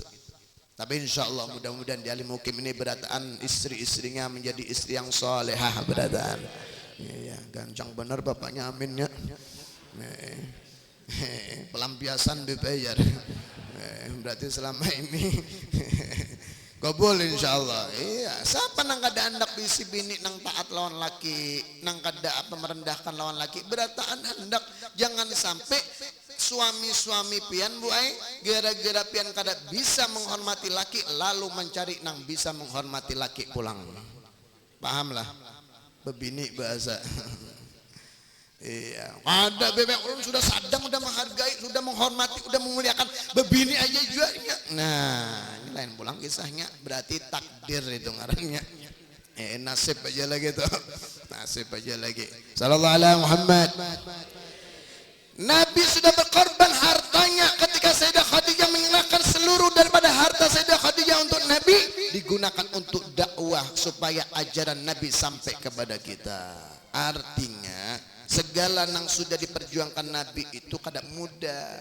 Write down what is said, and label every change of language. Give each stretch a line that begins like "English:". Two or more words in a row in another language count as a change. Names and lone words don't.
Banjar: Tapi
Arabic: insya Allah
Banjar: mudah-mudahan di Alim Mukim ini berataan istri-istrinya menjadi istri yang solehah berataan. Ya, gancang benar bapaknya, amin ya. Pelampiasan dibayar. Berarti selama ini kabul insyaallah. Iya, siapa nang kada hendak bisi bini nang taat lawan laki, nang kada apa merendahkan lawan laki, berataan hendak jangan sampai suami-suami pian bu ai gara-gara pian kada bisa menghormati laki lalu mencari nang bisa menghormati laki pulang. Pahamlah? Bebini bahasa. Iya, ada bebek ulun sudah sadang, sudah menghargai, sudah menghormati, sudah memuliakan, bebini aja juga. Nah, ini lain pulang kisahnya, berarti takdir itu ngarannya. Nasib aja lagi tuh, nasib aja lagi.
Arabic: Sallallahu alaihi Muhammad.
Indonesian: Nabi sudah berkorban hartanya ketika Sayyidah Khadijah menyerahkan seluruh daripada harta Sayyidah Khadijah untuk Nabi, digunakan untuk dakwah supaya ajaran Nabi sampai kepada kita.
Banjar: Artinya segala yang sudah diperjuangkan Nabi itu kada mudah.